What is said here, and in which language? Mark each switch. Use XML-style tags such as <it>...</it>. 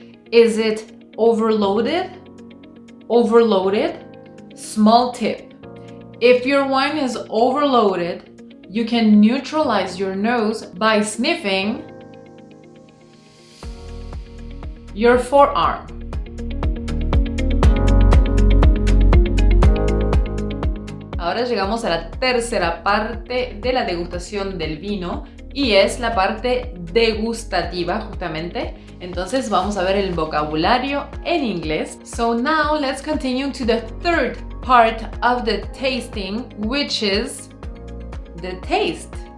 <en>Is it overloaded? Overloaded? Small tip. If your wine is overloaded, you can neutralize your nose by sniffing your forearm.</en> <es>Ahora llegamos a la tercera parte de la degustación del vino y es la parte degustativa justamente. Entonces vamos a ver el vocabulario en inglés.</es> <en>So now let's continue to the third part of the tasting, which is the taste.</en>